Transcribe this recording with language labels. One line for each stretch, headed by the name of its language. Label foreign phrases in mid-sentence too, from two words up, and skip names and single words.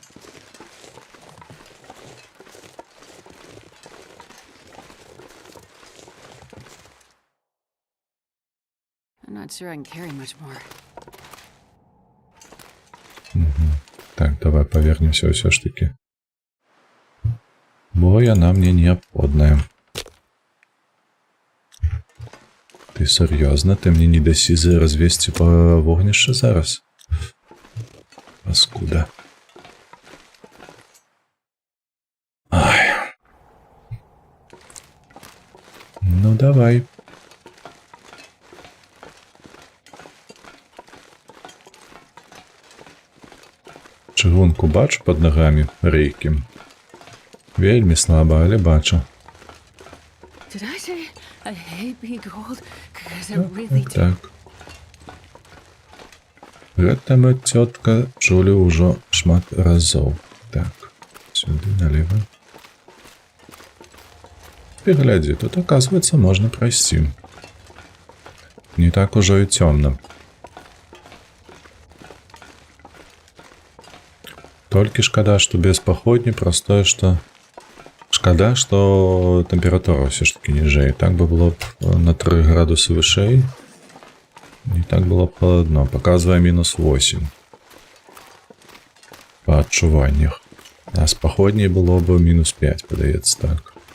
English: I'm not sure I can carry much more.
Belarusian: Так, давай павернемся ўсё ж такі. Бо яна мне неабходная.
Russian: Ты серьезно?
Belarusian: Ты мне не дасі развесці па вогнішча зараз? Паскуда. Ай. Ну давай. Чыгунку бачу пад нагамі рэйкі. Вельмі слаба, але бачу.
English: Did I say I hate being cold? Because I really do.
Belarusian: Так. Гэта мы, цётка, чулі ўжо шмат разоў. Так, сюды налево. І глядзі, тут, оказывается, можна прайсці. Не так ужо і цёмна. Толькі шкада, што без паходні, простое, што... Шкада, што тэмпература ўсё ж такі ніжэй. Так бы было б на 3 градусы вышэй. І так было б халадно. Паказвае -8. Па адчуваннях. А з паходняй было б -5, падаецца так.